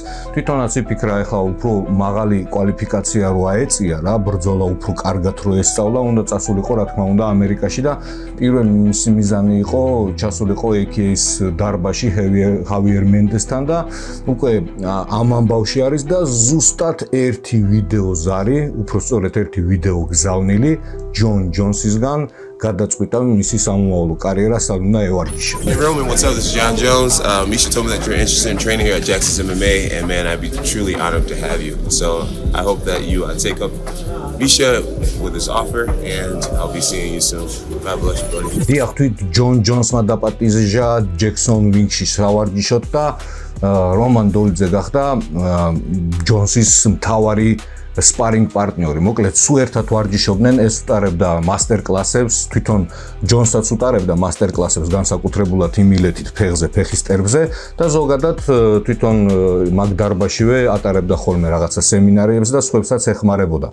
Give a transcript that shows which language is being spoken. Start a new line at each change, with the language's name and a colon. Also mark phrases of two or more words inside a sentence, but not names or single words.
Georgian: თვითონაც იფიქრა, ეხლა უფრო მაღალი კვალიფიკაცია რო აეწია რა, ბრძოლა უფრო კარგად რო ესწავლა, უნდა წასულიყო, რა თქმა უნდა, ამერიკაში და პირველი მისი მიზანი იყო ჩასულიყო AKA-ის დარბაში ხავიერ მენდესთან და უკვე ამ ამბავში არის და ზუსტად ერთი ვიდეო ზარი, უფრო სწორედ ერთი ვიდეო გზავნილი ჯონ ჯონსისგან გადაწყვიტა მისი სამომავლო კარიერა სალუნა ევარჯიშა.
English: Hey Roman, what's up? This is John Jones. Misha told me that you're interested in training here at Jackson's MMA, and man, I'd be truly honored to have you. So I hope that you take up Misha with this offer, and I'll be seeing you soon. God bless you, buddy.
Georgian: დიახ, თვით ჯონ ჯონსმა დაპატიჟა ჯექსონ ვინგში სავარჯიშოთ და რომან დოლიძე გახდა ჯონსის მთავარი სპარინგ პარტნიორი. მოკლედ, სულ ერთად ვარჯიშობდნენ, ეს უტარებდა მასტერ კლასებს, თვითონ ჯონსაც უტარებდა მასტერ კლასებს განსაკუთრებულად იმილეთით ფეხზე, ფეხის ტერბზე და ზოგადად თვითონ მაგ დარბაშივე ატარებდა ხოლმე რაღაცა სემინარიებს და სხვებსაც ეხმარებოდა.